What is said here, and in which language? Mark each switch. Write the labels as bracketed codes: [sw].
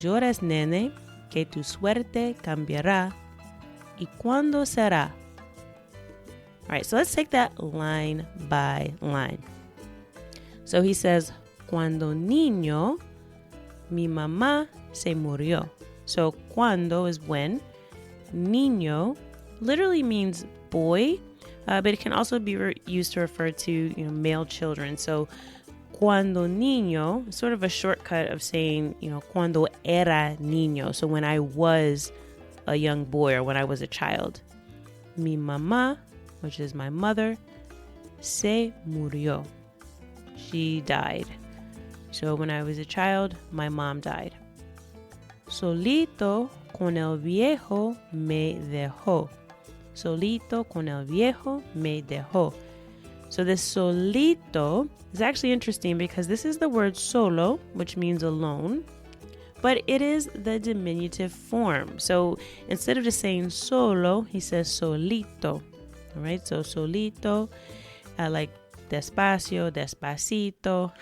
[es] llores, nene, que tu suerte cambiará. ¿Y cuándo será? [en] All right, so let's take that line by line. So he says, [es] cuando niño, mi mamá se murió. [en] So cuando is when. Niño literally means boy, but it can also be used to refer to male children. So [es] cuando niño, [en] sort of a shortcut of saying, [es] cuando era niño. [en] So when I was a young boy or when I was a child. [es] Mi mamá, [en] which is my mother, [es] se murió. [en] She died. So when I was a child, my mom died. [es] Solito con el viejo me dejó. Solito con el viejo me dejó. [en] So this solito is actually interesting because this is the word solo, which means alone, but it is the diminutive form. So instead of just saying solo, he says solito. All right, so solito, like despacio, despacito.